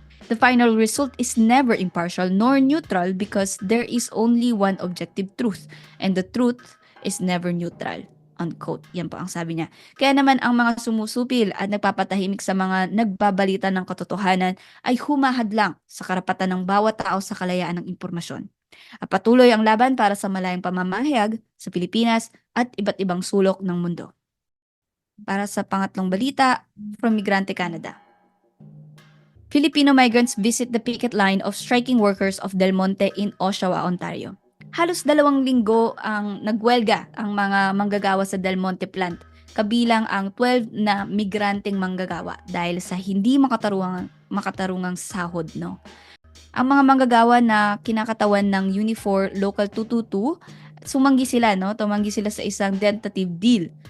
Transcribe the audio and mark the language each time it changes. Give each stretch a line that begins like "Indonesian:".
English: The final result is never impartial nor neutral because there is only one objective truth and the truth is never neutral, unquote.
Filipino: Yan po ang sabi niya. Kaya naman ang mga sumusupil at nagpapatahimik sa mga nagbabalita ng katotohanan ay humahadlang sa karapatan ng bawat tao sa kalayaan ng impormasyon. At patuloy ang laban para sa malayang pamamahayag sa Pilipinas at iba't ibang sulok ng mundo. Para sa pangatlong balita,
English: from Migrante Canada. Filipino migrants visit the picket line of striking workers of Del Monte in Oshawa, Ontario.
Filipino: Halos 2 linggo ang nagwelga ang mga manggagawa sa Del Monte plant, kabilang ang 12 na migranteng manggagawa dahil sa hindi makatarungang sahod, no. Ang mga manggagawa na kinakatawan ng Unifor Local 222, tumanggi sila sa isang tentative deal.